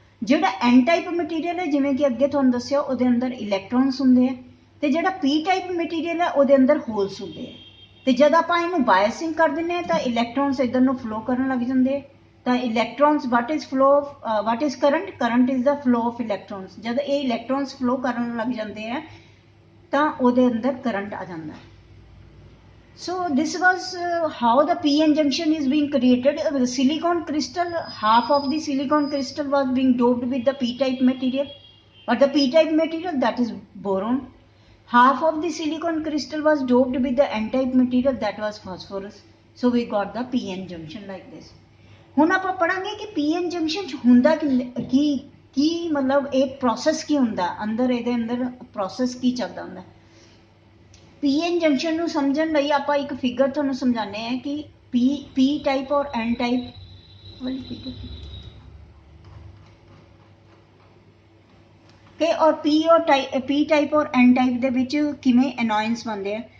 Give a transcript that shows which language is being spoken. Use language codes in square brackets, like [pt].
[pa] ਜਿਹੜਾ N type material ਹੈ, ਜਿਵੇਂ ਕਿ ਅੱਗੇ ਤੁਹਾਨੂੰ ਦੱਸਿਆ, ਉਹਦੇ ਅੰਦਰ ਇਲੈਕਟ੍ਰੋਨਸ ਹੁੰਦੇ ਆ ਤੇ ਜਿਹੜਾ P ਟਾਈਪ ਮਟੀਰੀਅਲ ਹੈ ਉਹਦੇ ਅੰਦਰ ਹੋਲਸ ਹੁੰਦੇ ਆ। ਤੇ ਜਦ ਆਪਾਂ ਇਹਨੂੰ ਬਾਇਸਿੰਗ ਕਰ ਦਿੰਦੇ ਆ ਤਾਂ ਇਲੈਕਟ੍ਰੋਨਸ ਇੱਧਰ ਨੂੰ ਫਲੋ ਕਰਨ ਲੱਗ ਜਾਂਦੇ ਆ। [en] ਤਾਂ electrons what is current, current is the flow of electrons. [pa] ਜਦ ਇਹ ਇਲੈਕਟ੍ਰੋਨਸ ਫਲੋ ਕਰਨ ਲੱਗ ਜਾਂਦੇ ਆ ਤਾਂ ਉਹਦੇ ਅੰਦਰ ਕਰੰਟ ਆ ਜਾਂਦਾ। [en] So this was how the PN junction is being created. The silicon crystal, half of the silicon crystal was being doped with the P-type material, or the P-type material, that is boron. Half of the silicon crystal was doped with the N-type material, that was phosphorus. So we got the PN junction like this. [pa] ਹੁਣ ਆਪਾਂ ਪੜਾਂਗੇ ਕਿ PN junction ਚ ਹੁੰਦਾ ਕੀ ਮਤਲਬ ਇਹ process ਕੀ ਹੁੰਦਾ ਅੰਦਰ, ਇਹਦੇ ਅੰਦਰ ਪ੍ਰੋਸੈਸ ਕੀ ਚੱਲਦਾ ਹੁੰਦਾ। PN ਜੰਕਸ਼ਨ ਨੂੰ ਸਮਝਣ ਲਈ ਆਪਾਂ ਇੱਕ ਫਿਗਰ ਤੁਹਾਨੂੰ ਸਮਝਾਉਂਦੇ ਹਾਂ ਕਿ P ਟਾਈਪ ਔਰ N ਟਾਈਪ ਵਾਲੀ ਫਿਗਰ ਕਿ ਔਰ P ਟਾਈਪ ਔਰ N ਟਾਈਪ ਦੇ ਵਿੱਚ ਕਿਵੇਂ ਐਨੋਇਨਸ ਬਣਦੇ ਆ।